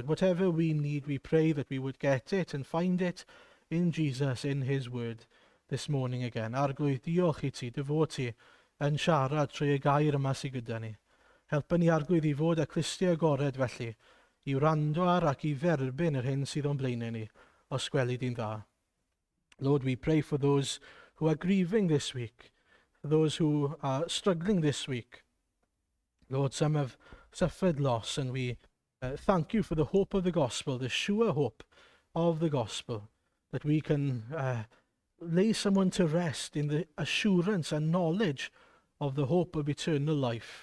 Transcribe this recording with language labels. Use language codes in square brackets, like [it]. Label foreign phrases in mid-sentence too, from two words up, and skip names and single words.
[en] Whatever we need, we pray that we would get it and find it in Jesus, in his word, this morning again. [cy] Arglwydd, diolch i ti, dy fod ti yn siarad trwy y gair yma sydd gyda ni. Helpa ni, arglwydd, i fod â clustiau agored felly, i wrando ar ac i dderbyn yr hyn sydd o'n blaenau ni, o sgweli di'n dda. [en] Lord, we pray for those who are grieving this week, those who are struggling this week. Lord, some have suffered loss, and we Thank you for the hope of the gospel, the sure hope of the gospel, that we can lay someone to rest in the assurance and knowledge of the hope of eternal life.